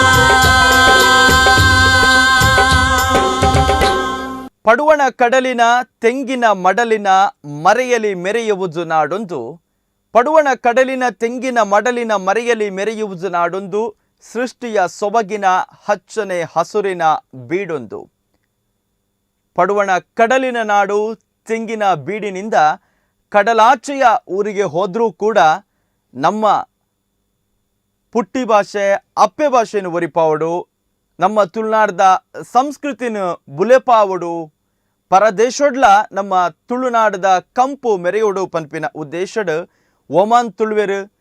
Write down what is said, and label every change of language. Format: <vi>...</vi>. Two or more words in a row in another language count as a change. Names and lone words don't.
<kn>ಪಡುವಣ ಕಡಲಿನ ತೆಂಗಿನ ಮಡಲಿನ ಮರೆಯಲಿ ಮೆರೆಯುವುದು ನಾಡೊಂದು ಪಡುವಣ ಕಡಲಿನ ತೆಂಗಿನ ಮಡಲಿನ ಮರೆಯಲಿ ಮೆರೆಯುವುದು ನಾಡೊಂದು ಸೃಷ್ಟಿಯ ಸೊಬಗಿನ ಹಚ್ಚನೆ ಹಸುರಿನ ಬೀಡೊಂದು ಪಡುವಣ ಕಡಲಿನ ನಾಡು ತೆಂಗಿನ ಬೀಡಿನಿಂದ ಕಡಲಾಚೆಯ ಊರಿಗೆ ಹೋದರೂ ಕೂಡ</kn> <tcy>ನಮ್ಮ ಪುಟ್ಟಿ ಭಾಷೆ ಅಪ್ಪೆ ಭಾಷೆಯನ್ನು ಒರಿಪಾವಡು ನಮ್ಮ ತುಳುನಾಡದ ಸಂಸ್ಕೃತಿನ ಬುಲೆಪಾವಡು ಪರದೇಶೊಡ್ಲ ನಮ್ಮ ತುಳುನಾಡದ ಕಂಪು ಮೆರೆಯೋಡು ಪನ್ಪಿನ ಉದ್ದೇಶಡ್ ಒಮಾನ್ ತುಳುವೆರು</tcy>